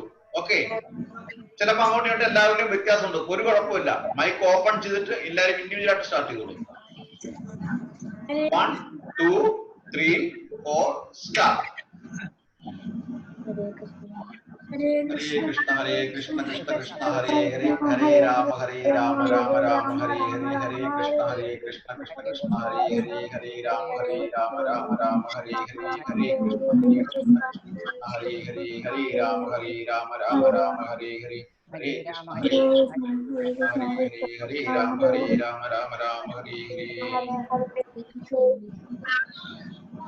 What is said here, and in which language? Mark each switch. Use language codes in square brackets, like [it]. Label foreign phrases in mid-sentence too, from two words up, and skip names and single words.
[ml] ഓക്കെ, ചിലപ്പോ അങ്ങോട്ടും ഇങ്ങോട്ടും എല്ലാവരുടെയും വ്യത്യാസമുണ്ട്. ഒരു കുഴപ്പമില്ല. മൈക്ക് ഓപ്പൺ ചെയ്തിട്ട് എല്ലാവരും ഇൻഡിവിജ്വൽ ആയിട്ട് സ്റ്റാർട്ട് ചെയ്തോളൂ. 1 2 3 4 സ്റ്റാർട്ട്. [sa] ഹരേ കൃഷ്ണ കൃഷ്ണ കൃഷ്ണ ഹരേ ഹരേ, ഹരേ രാമ രാമ രാമ ഹരേ ഹരേ, ഹരേ കൃഷ്ണ കൃഷ്ണ കൃഷ്ണ ഹരേ ഹരേ, ഹരേ രാമ രാമ ഹരേ ഹരേ, ഹരേ കൃഷ്ണ ഹരേ ഹരേ, ഹരേ രാമ രാമ ഹരേ ഹരേ, ഹരേ കൃഷ്ണ ഹരേ ഹരേ, ഹരേ രാമ രാമ ഹരേ ഹരേ.